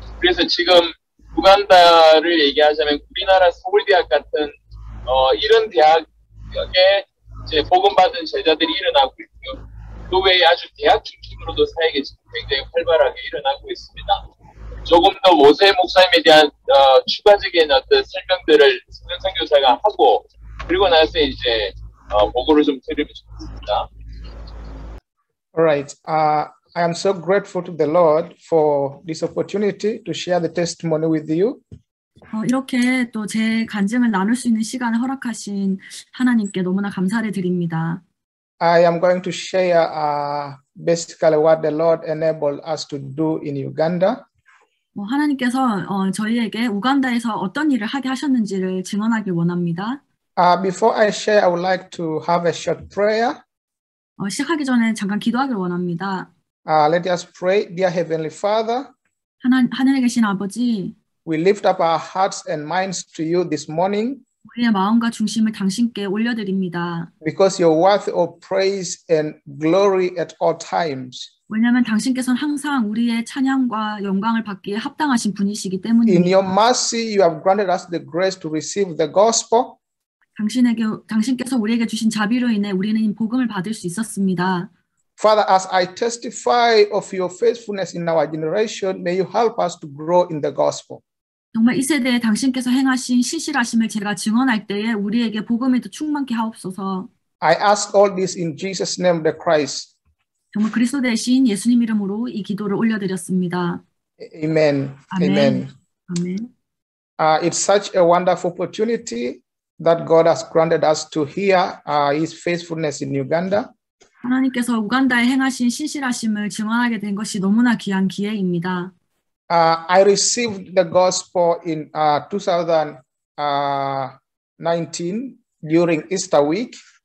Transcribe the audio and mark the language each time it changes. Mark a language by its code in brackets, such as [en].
[ko] 그래서 지금 우간다를 얘기하자면 우리나라 서울대학 같은 이런 대학에 이제 복음받은 제자들이 일어나고 있고요. 그 외에 아주 대학 중심으로도 사역이 지금 굉장히 활발하게 일어나고 있습니다. 조금 더 모세 목사님에 대한 추가적인 어떤 설명들을 선교사가 하고, 그리고 나서 이제 보고를 좀 드리면 좋겠습니다. [en] Alright, I am so grateful to the Lord for this opportunity to share the testimony with you. [ko] 이렇게 또 제 간증을 나눌 수 있는 시간을 허락하신 하나님께 너무나 감사를 드립니다. [en] I am going to share basically what the Lord enabled us to do in Uganda. [ko] 하나님께서 저희에게 우간다에서 어떤 일을 하게 하셨는지를 증언하길 원합니다. [en] Before I share, I would like to have a short prayer. [ko] 시작하기 전에 잠깐 기도하길 원합니다. [en] Let us pray. Dear Heavenly Father, [ko] 하늘에 계신 아버지, [en] we lift up our hearts and minds to you this morning. [ko] 우리의 마음과 중심을 당신께 올려드립니다. [en] Because you're worthy of praise and glory at all times. [ko] 왜냐하면 당신께서는 항상 우리의 찬양과 영광을 받기에 합당하신 분이시기 때문입니다. [en] In your mercy, you have granted us the grace to receive the gospel. [ko] 당신께서 우리에게 주신 자비로 인해 우리는 복음을 받을 수 있었습니다. [en] Father, as I testify of your faithfulness in our generation, may you help us to grow in the gospel. [ko] 정말 이 세대에 당신께서 행하신 신실하심을 제가 증언할 때에 우리에게 복음을 더 충만케 하옵소서. [en] I ask all this in Jesus' name, the Christ. [ko] 정말 그리스도 대신 예수님 이름으로 이 기도를 올려드렸습니다. [en] Amen. Amen. [ko] 아멘. [en] It's such a wonderful opportunity that God has granted us to hear His faithfulness in Uganda. [ko] 하나님께서 우간다에 행하신 신실하심을 증언하게 된 것이 너무나 귀한 기회입니다. [en] I received the gospel in 2019 during Easter week.